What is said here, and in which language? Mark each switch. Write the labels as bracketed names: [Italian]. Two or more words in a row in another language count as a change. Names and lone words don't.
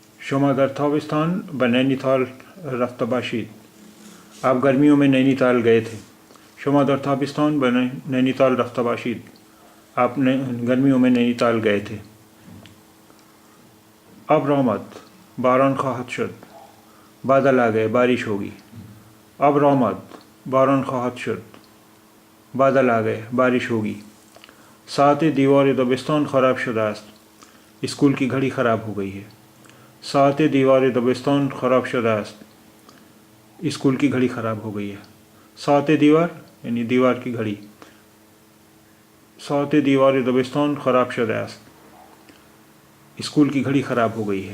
[Persian] شما در تابستان به نینیتال رفته باشید. [Hindi] आप गर्मियों में नैनीताल गए थे. [Persian] شما در تابستان به نینیتال رفته باشید. [Hindi] आप गर्मियों में नैनीताल गए थे. [Persian] ابر آمد باران خواهد شد. [Hindi] बादल आ गए बारिश होगी. [Persian] ابر آمد باران خواهد شد. [Hindi] बादल आ गए बारिश होगी. [Persian] ساعت دیوار دبستان خراب شده است. [Hindi] स्कूल की घड़ी खराब हो गई है. [Persian] ساعت دیوار دبستان خراب شده است. [Hindi] स्कूल की घड़ी ख़राब हो गई है. [Persian] ساعت دیوار [Hindi] यानी दीवार की घड़ी. [Persian] ساعت دیوار دبستان خراب شده است. [Hindi] स्कूल की घड़ी ख़राब हो गई है.